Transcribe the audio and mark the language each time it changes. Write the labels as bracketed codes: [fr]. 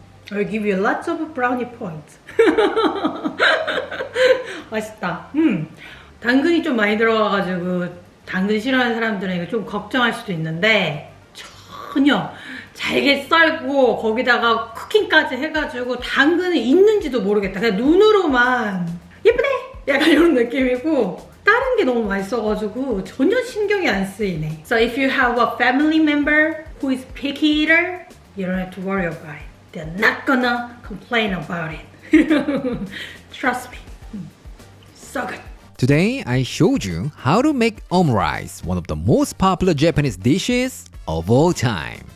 [en] I'll give you lots of brownie points. [ko] 맛있다. 당근이 좀 많이 들어가가지고 당근 싫어하는 사람들은 이거 좀 걱정할 수도 있는데 전혀 잘게 썰고 거기다가 쿠킹까지 해가지고 당근이 있는지도 모르겠다. 그냥 눈으로만 예쁘네! 약간 이런 느낌이고 다른 게 너무 맛있어가지고 전혀 신경이 안 쓰이네. [en] So if you have a family member who is picky eater, you don't have to worry about it. They're not gonna complain about it. Trust me. So good. Today, I showed you how to make omurice, one of the most popular Japanese dishes of all time.